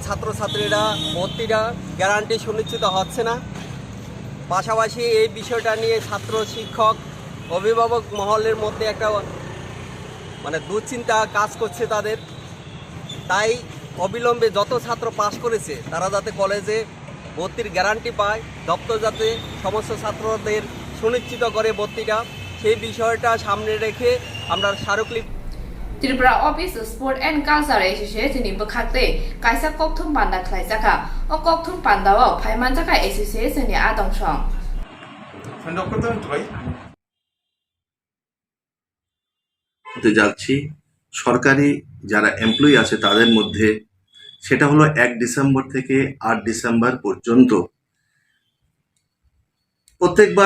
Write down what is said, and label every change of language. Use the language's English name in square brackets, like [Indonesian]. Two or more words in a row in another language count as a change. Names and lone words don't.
[Bangla] ছাত্রছাত্রীরা ভর্তিটা গ্যারান্টি সুনিশ্চিত হচ্ছে না পাশাপাশি এই বিষয়টা নিয়ে ছাত্র শিক্ষক অভিভাবক মহলের মধ্যে একটা মানে দুশ্চিন্তা কাজ করছে তাদের তাই অবিলম্বে যত ছাত্র পাস করেছে তারা যাতে কলেজে ভর্তির গ্যারান্টি পায় দপ্তর যাতে সমস্ত ছাত্রদের সুনিশ্চিত করে ভর্তিটা সেই বিষয়টা সামনে রেখে আমরা স্মারকলিপি [Kok Borok] Tripura Office Sport and Culture Association ni bekhakte kaisa kokthum panda khlaijaka o kokthum pandao phaimanjaka association ni adongshong [Bangla] হতে যাচ্ছি সরকারি যারা এমপ্লয়ি আছে তাদের মধ্যে সেটা হলো 1 ডিসেম্বর থেকে 8 ডিসেম্বর পর্যন্ত প্রত্যেকবার